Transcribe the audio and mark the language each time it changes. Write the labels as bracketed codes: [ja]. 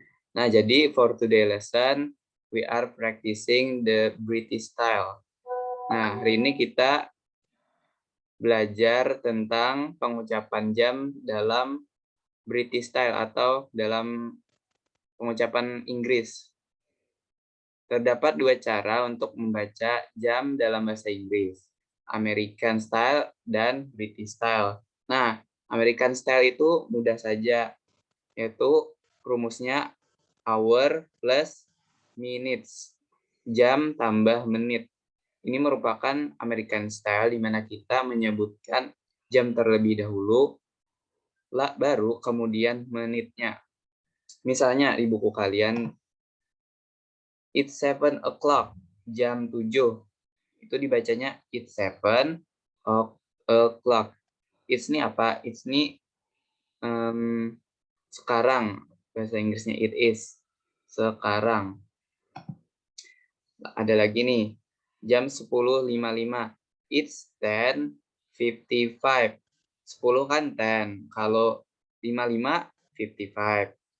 [id] Nah, jadi [en] for today lesson, we are practicing the British style. [id] Nah, hari ini kita belajar tentang pengucapan jam dalam British style atau dalam pengucapan Inggris. Terdapat 2 cara untuk membaca jam dalam bahasa Inggris, American style dan British style. Nah, American style itu mudah saja, yaitu rumusnya [en] hour plus minutes, [id] jam tambah menit. Ini merupakan American style di mana kita menyebutkan jam terlebih dahulu, baru kemudian menitnya. Misalnya di buku kalian, [en] it's 7 o'clock, [id] jam 7. Itu dibacanya [en] it's 7 o'clock. [id] It's ini apa? It's ini sekarang. Bahasa Inggrisnya [en] it is. [id] Sekarang. Ada lagi nih. Jam 10.55. [en] It's 10:55. [id] 10 kan 10. Kalau 55, 55.